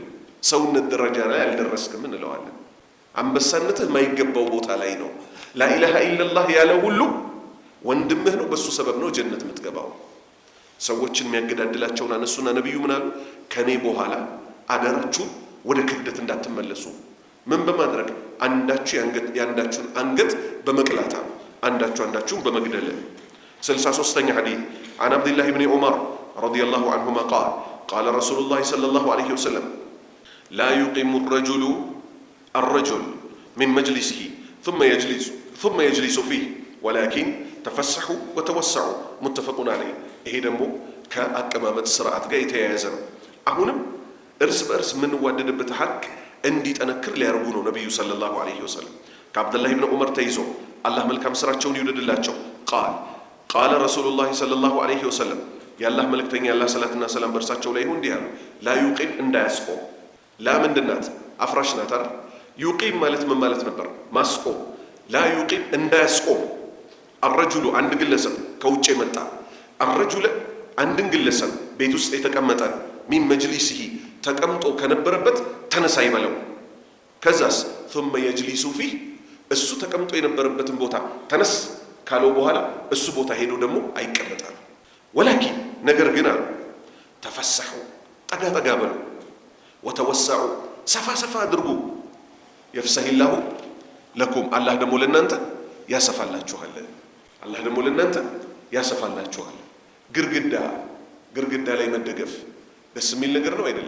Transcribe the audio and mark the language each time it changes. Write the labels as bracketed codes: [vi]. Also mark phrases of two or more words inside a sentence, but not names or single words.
[am] ሰውነት ደረጃ ላይ አልደረስክም እንለዋለን። አንበሳነትህ የማይገባው ቦታ ላይ ነው። [ar] لا إله إلا الله [am] ያለ ሁሉ ወንድምህ ነው። በሱ ሰበብ ነው ጀነት የምትገባው። ሰዎችን የሚያገዳድላቸውን አነሱና ነቢዩ ምን አሉ? ከኔ በኋላ አደራችሁን ወደ ክህደት እንዳትመለሱ። ምን በማድረግ? አንዳችሁ የአንዳችሁን አንገት በመቅላታ፣ አንዳችሁ አንዳችሁን በመግደል። 63ኛ ሐዲስ [ar] عن عبد الله بن عمر رضي الله عنهما قال قال رسول الله صلى الله عليه وسلم لا يقيم الرجل من مجلسه ثم يجلس فيه ولكن تفسحوا وتوسعوا متفق عليه። [am] ይሄ ደግሞ ከአቀማመጥ ስርዓት ጋር የተያያዘ ነው። አሁንም እርስ በእርስ የምንዋደድበት ሐቅ እንዲጠነክር ሊያርጉ ነው ነብዩ [ar] صلى الله عليه وسلم። [am] ከአብዱላህ ኢብኑ ዑመር ተይዞ አላህ መልካም ስራቸውን ይውደድላቸው [ar] قال رسول الله صلى الله عليه وسلم [am] የአላህ መልእክተኛ ያላህ ሰላትና ሰላም በእርሳቸው ላይ ይሁን እንዲህ አሉ። [ar] لا يقيم [am] እንዳያስቆም። ላ ምንድናት? አፍራሽ ናት አይደል? ዩቂም ማለት ምን ማለት ነበር? ማስቆም። [ar] لا يقيم [am] እንዳያስቆም። አረጁሉ አንድ ግለሰብ ከውጭ የመጣ አረጁለ አንድን ግለሰብ ቤት ውስጥ የተቀመጠ ሚን መጅሊሲሂ ተቀምጦ ከነበረበት ተነሳ ይበለው። ከዛስ [ar] ثم يجلس فيه [am] እሱ ተቀምጦ የነበረበትን ቦታ ተነስ ካለው በኋላ እሱ ቦታ ሄዶ ደግሞ አይቀመጣል። ወላኪን ነገር ግን አሉ ተፈሰሑ ጠጋ ጠጋ በሉ፣ ወተወሰዑ ሰፋ ሰፋ አድርጉ፣ [ar] يفسح الله لكم [am] አላህ ደግሞ ለእናንተ ያሰፋላችኋል። አላህ ደግሞ ለእናንተ ያሰፋላችኋል። ግርግዳ ላይ መደገፍ ደስ የሚል ነገር ነው አይደለም?